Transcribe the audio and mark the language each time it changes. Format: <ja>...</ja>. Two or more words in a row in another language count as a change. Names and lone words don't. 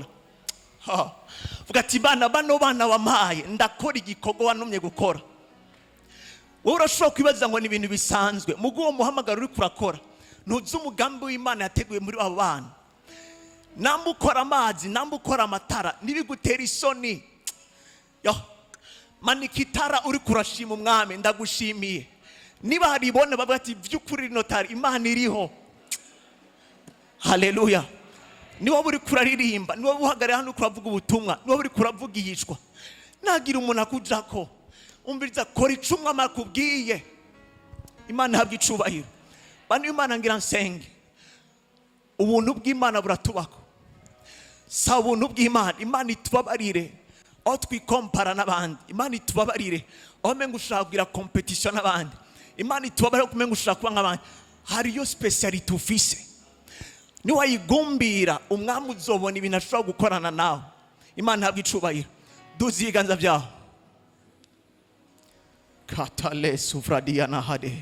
<rn>Uvuga ati bana bamaye ndakora igikorwa wantumye gukora. Wowe urashobora kwibaza ngo ni ibintu bisanzwe, mugo uwo muhamagaro uri kurakora ntuzi umugambi w'Imana yateguye muri abo bana. Namba ukora amazi, namba ukora amatara, nibigutera isoni. Manika itara uri kurashima umwami, ndagushimiye. Niba haribona bavuga ati by'ukuri notari Imana iriho. Haleluya. Niba uri kuraririmba, niba uhagarara hano kuravuga ubutumwa, niba uri kuravuga ihishwa, nagira umuntu akujako, umviriza kora ico umwami akubwiye. Imana habwa icubahiro. Bantu Imana ngira nsenge, ubuntu bw'Imana buratubako. Sa ubuntu bw'Imana, Imana itubabarire aho twikompara n'abandi. Imana itubabarire aho menga ushaka kugira competition n'abandi. Imana itubabarire kumenga ushaka kuba nk'abandi. Hariyo speciality ufise, niwayigumbira umwami uzobona ibintu ashobora gukorana nawe. Imana ntabwo icubahiro. Duzi ibiganza byawe. Katale sufradia na hade.</rn>